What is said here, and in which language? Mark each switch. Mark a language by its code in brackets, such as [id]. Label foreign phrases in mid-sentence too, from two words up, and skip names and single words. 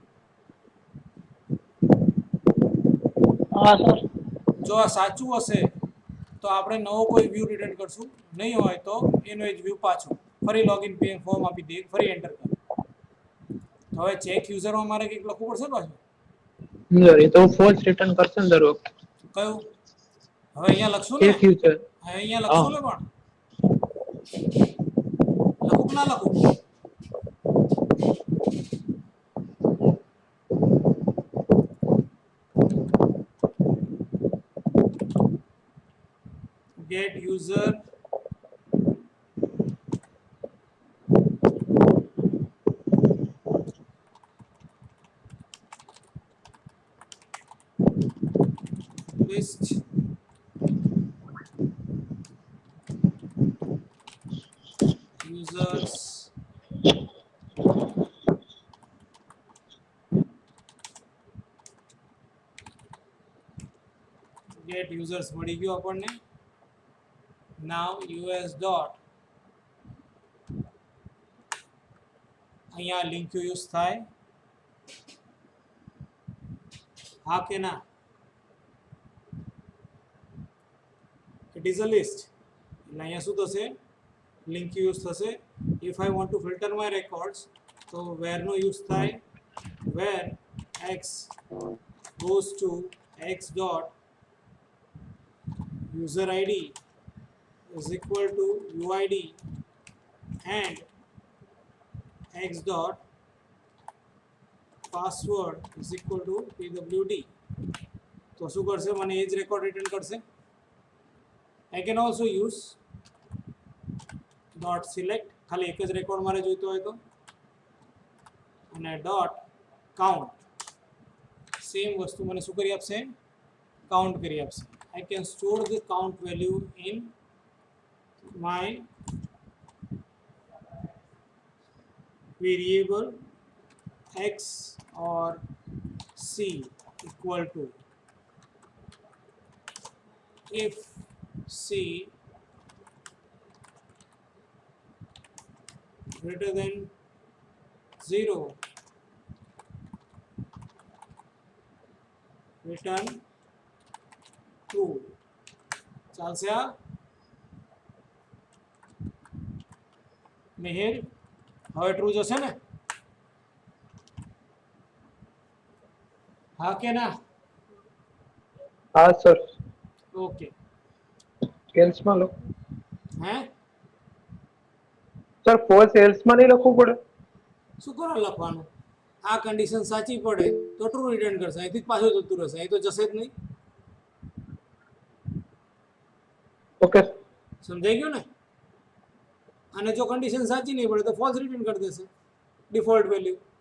[hi] हाँ सर. [gu] જો આ સાચું હશે તો આપણે નવો કોઈ [en] view return [gu] કરશું, નહીં હોય તો એનો જ વ્યૂ પાછો ફરી [en] login form [gu] આપી દઈએ, ફરી એન્ટર કરો. તો હવે [en] check userમાં [gu] મારે કંઈક લખવું પડશે પાછું. [hi] सर ये तो [en] false return [hi] करते हैं दर वक्त. [gu] કયું? હવે અહીંયા લખશું ને, [en] check user. [gu] હવે અહીંયા લખશું ને, પણ લખું કે ના લખું? [en] get user list users get users [gu] મળી ગયો આપણને. [en] now us dot [gu] અહીંયા [en] LINQ use [gu] થાય, હા કે ના? [en] it is a list, [gu] એટલે અહીંયા શું થશે, [en] LINQ use [gu] થશે. [en] if I want to filter my records [gu] તો where નો યુઝ થાય, [en] where x goes to x dot user id is equal to uid and x dot password is equal to pwd. [gu] તો શું કરશે, મને એ જ [en] record return [gu] કરશે. [en] I can also use dot select, [gu] ખાલી એક જ રેકોર્ડ મારે જોઈતો હોય તો, અને [en] dot count, [gu] સેમ વસ્તુ મને શું કરી આપશે, કાઉન્ટ કરી આપશે. [en] I can store the count value in my variable x or c equal to, if c greater than 0 return true. [gu] ચાલશે આ મિહિર? હવે ટ્રુ જશે ને? હા કે ના? [hi] हाँ सर. [gu] ઓકે. [hi] एल्स में लो. હે सर [en] false else [hi] में नहीं [gu] લખવું પડે? શું કરો લખવાનું, આ કન્ડિશન સાચી પડે તો [en] true return [gu] કરશે, અહીંથી જ પાછું જતું રહેશે, અહીં તો જશે જ નહીં. [hi] ओके. [gu] સમજાઈ ગયું ને? અને જો કન્ડિશન સાચી નહીં પડે તો [en] false return [gu] કરી દેશે, [en] default value.